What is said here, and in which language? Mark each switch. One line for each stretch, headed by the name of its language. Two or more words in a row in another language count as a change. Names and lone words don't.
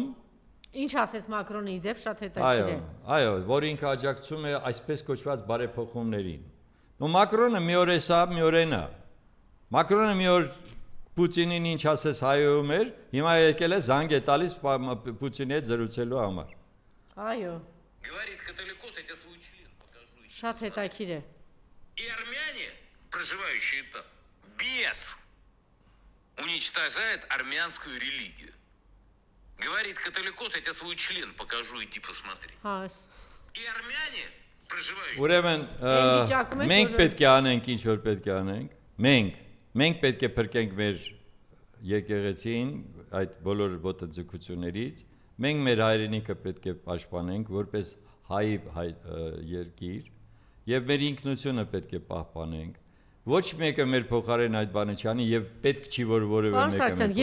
Armenian: Ինչ ասեց Մակրոնի դեպ շատ հետաքրքիր է։ Այո, որ ինքը աջակցում է այսպես կոչված բարեփոխումներին։ Ու Մակրոնը մի օր է սա, մի օր այն է։ Մակրոնը մի օր Պուտինին ինչ ասես հայոյում էր, հիմա եկել է զանգ է տալիս Պուտինի հետ զրուցելու համար։ Այո։
Russian: Говорит католикос, я тебе свой член покажу.
Armenian: Շատ հետաքրքիր է։
Russian: И армяне, проживающие там, бес уничтожает армянскую религию. Говорит католикос, я тебе свой член покажу, иди посмотри. И армяне, проживающие...
Armenian: Ուրեմն, մենք պետք է անենք ինչ որ պետք է անենք, մենք պետք է փրկենք մեր եկեղեցին այդ բոլոր ոտաձգություններից, մենք մեր հայրենիքը պետք է պաշտպանենք որպես հայ երկիր եւ մեր ինքնությունը պետք է պահպանենք։ Ոչ մեկը մեր փոխարեն այդ բանը չանի եւ պետք չի որ որևէ մեկը մեր փոխարեն։